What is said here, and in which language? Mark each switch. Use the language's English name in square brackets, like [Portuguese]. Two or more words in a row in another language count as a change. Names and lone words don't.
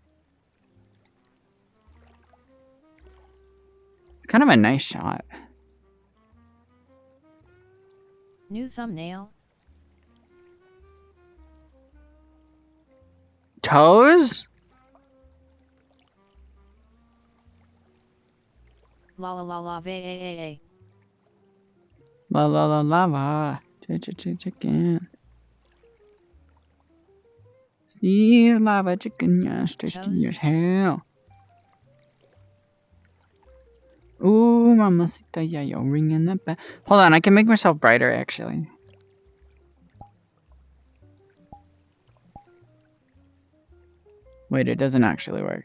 [English] Kind of a nice shot. New thumbnail. Toes? La la la la va. La la la lava. Chicken. Steve lava chicken, yes, tasty as hell. Ooh, mamacita, yeah, yo, ringing that bell. Hold on, I can make myself brighter actually. Wait, it doesn't actually work.